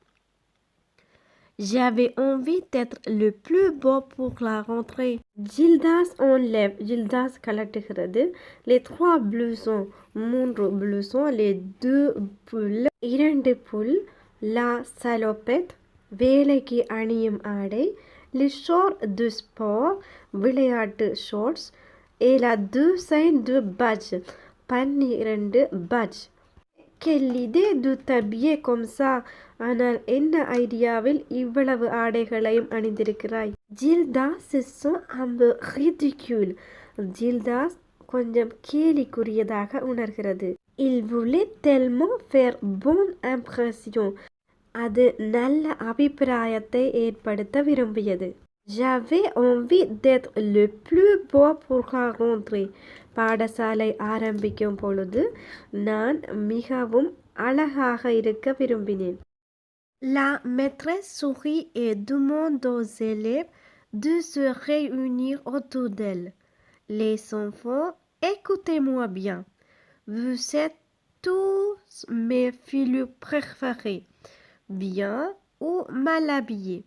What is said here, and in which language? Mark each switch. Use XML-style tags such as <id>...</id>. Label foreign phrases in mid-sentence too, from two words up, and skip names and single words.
<fr>J'avais envie d'être le plus beau pour la rentrée. Gildas enlève.</fr> <ta>Gildas கலட்டுகிறது.</ta> <fr>Les 3 blousons. 3 blousons. Les 2 pulls. 2 pull. La salopette.</fr> <ta>வேலைக்கு அணியும் ஆடை.</ta> <fr>Les shorts de sport,</fr> <ta>விளையாட்டு shorts,</ta> <fr>et la douzaine de badges, 12 badge. Quelle idée de t'habiller comme ça,</fr> <ta>ஆனால் என்ன ஐடியாவில் இவ்வளவு ஆடைகளையும் அணிந்திருக்கிறாய்?</ta> <fr>Gildas se sent un peu ridicule.</fr> <ta>Gildas கொஞ்சம் கேலிக்குரியதாக உணர்கிறது.</ta> <fr>Il voulait tellement faire bonne impression.</fr> <ta>அது நல்ல அபிப்பிராயத்தை ஏற்படுத்த விரும்பியது.</ta> <fr>J'avais envie d'être le plus beau pour la rentrée.</fr> <ta>பாடசாலை ஆரம்பிக்கும் பொழுது நான் மிகவும் அழகாக இருக்க விரும்பினேன்.</ta> <fr>La maîtresse sourit et demande aux élèves de se réunir autour d'elle. Les enfants, écoutez-moi bien. Vous êtes tous mes filles préférées, bien ou mal habillés.</fr>